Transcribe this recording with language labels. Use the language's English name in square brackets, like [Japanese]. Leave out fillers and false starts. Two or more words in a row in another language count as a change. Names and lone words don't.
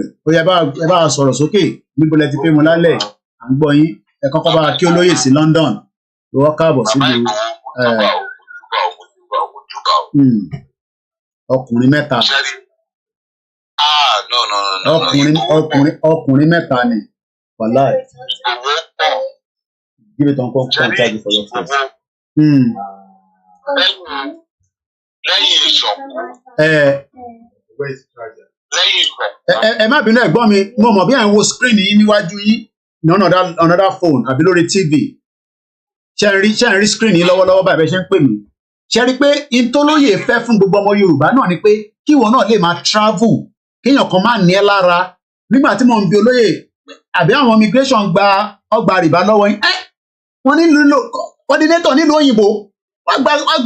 [Yoruba] ó yẹ ẹ bá sọ̀rọ̀ sókè níbo lẹ ti pé mo lálẹ́ à ń gbọ́ yín ẹ kọ́kọ́ bá kí olóyè sí London lọ́wọ́ káàbọ̀ sílùú ọkùnrin mẹ́ta. ọkùnrin mẹ́ta ni wàláì. [English] Give it on contact for your face. [Yoruba] Lẹ́yìn ìṣọ̀kú. Ẹ má bínú ẹ̀gbọ́n mi mo mọ̀ bí à ń wo screen yín níwájú yín ní [English] another phone [Yoruba] àbí lórí TV ṣe ń rí screen yín lọ́wọ́lọ́wọ́ báyìí bẹ́ẹ̀ ṣe ń pè mí ṣe rí pé ìtòlóyè fẹ́ fún gbogbo ọmọ Yorùbá náà ni pé kí ìwọ náà lè máa travel kéèyàn kan má ní ẹ lára nígbà tí mo ń bi olóyè àbí àwọn immigration gba ọgbà rìbá lọ́wọ́ yín wọ́n nílò coordinator nílùú òyìnbó wọ́n gba